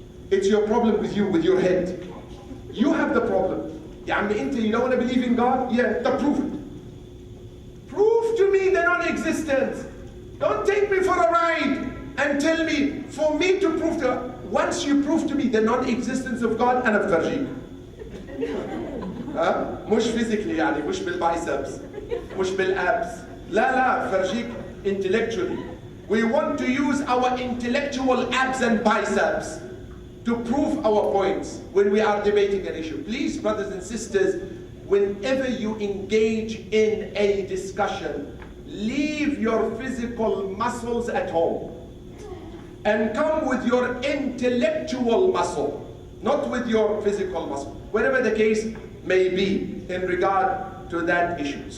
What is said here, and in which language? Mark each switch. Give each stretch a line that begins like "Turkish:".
English: It's your problem with you, with your head. You have the problem. You don't want to believe in God? Yeah, prove it. Prove to me the non-existence. Don't take me for a ride and tell me, for me to prove to, once you prove to me the non-existence of God,
Arabic: أنا بفرجيك. مش
English: physically
Arabic: يعني, مش بالbiceps, مش بالabs. لا فرجيك
English: intellectually. We want to use our intellectual abs and biceps to prove our points when we are debating an issue. Please, brothers and sisters, whenever you engage in a discussion, leave your physical muscles at home and come with your intellectual muscle, not with your physical muscle, whatever the case may be in regard to that issue.